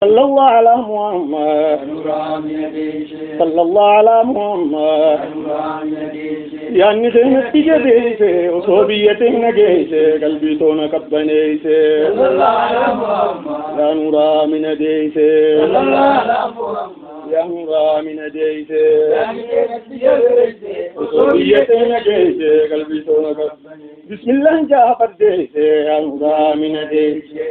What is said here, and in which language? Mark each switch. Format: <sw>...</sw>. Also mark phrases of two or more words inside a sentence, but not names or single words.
<ar>صلى الله على محمد. صلى الله على محمد.</ar> <om>Yaanni seenatti jabeesse, osoo biyya teenna geesse, qalbii toona qabbaneesse. Yaa nuuraa mina deesse. Yaa nuuraa mina deesse. Osoo biyya teenna geesse, qalbii toona qabbaneesse. Bismillah jaa fardeesse, yaa nuuraa mina deesse.</om>